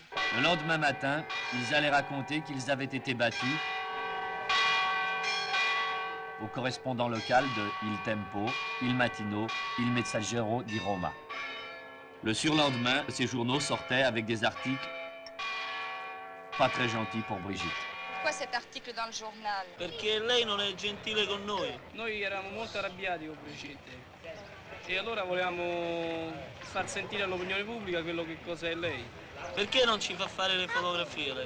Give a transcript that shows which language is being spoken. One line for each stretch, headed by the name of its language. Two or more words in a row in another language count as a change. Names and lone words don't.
French: Le lendemain matin, ils allaient raconter qu'ils avaient été battus au correspondant local de Il Tempo, Il Mattino, Il Messaggero di Roma. Le surlendemain, ces journaux sortaient avec des articles pas très gentils pour Brigitte. Pourquoi cet article dans le journal?
Italian: Perché lei non è gentile con noi. Noi eravamo molto arrabbiati con Brigitte. E allora volevamo far sentire all'opinione pubblica quello che cos'è lei. Perché non ci fa fare le fotografie lei?